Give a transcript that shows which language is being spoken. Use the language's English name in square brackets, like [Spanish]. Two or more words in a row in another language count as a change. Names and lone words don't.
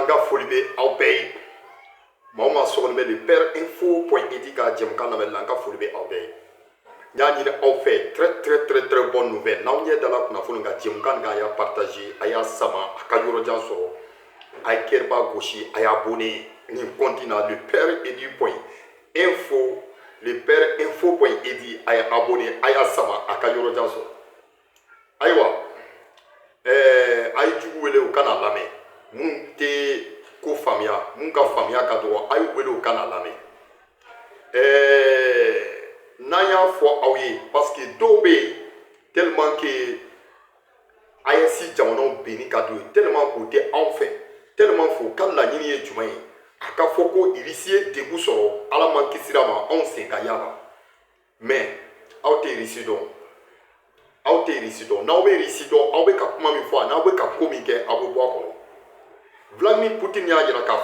[Bambara] foli bɛ aw bɛɛ ye maa o maa sɔgɔlen bɛ le père info point edu ka jɛmukan lamɛnni la n ka foli bɛ aw bɛɛ ye n y'a ɲini aw fɛ [French] très bonne nouvelle [Bambara] n'aw ɲɛ dala kunnafoni kan jɛmukan kan a y'a partager a y'a sama a ka yɔrɔjan sɔrɔ a ye kɛrɛba gosi a y'a abonné nin compte na le père edu point info le père info point edu a ye abonné a y'a sama a ka yɔrɔjan sɔrɔ ayiwa a ye jugu wele u kana lamɛn mun tɛ ko faamuya mun ka faamuya ka dɔgɔ a ye wele u kana lamɛn n'an y'a fɔ aw ye [French] parce que [Bambara] dɔw bɛ yen tellement que AES jamanaw benni ka d'u ye tellement k'u tɛ anw fɛ tellement fo ka laɲini ye jumɛn ye a ka fɔ ko irisi ye degun sɔrɔ ala man kisira ma anw sen ka yala mais aw tɛ irisi dɔn aw tɛ irisi dɔn n'aw bɛ irisi dɔn aw bɛ ka kuma min fɔ a n'aw bɛ ka ko min kɛ aw bɛ bɔ a kɔnɔ Vladimir Poutine y'a jira k'a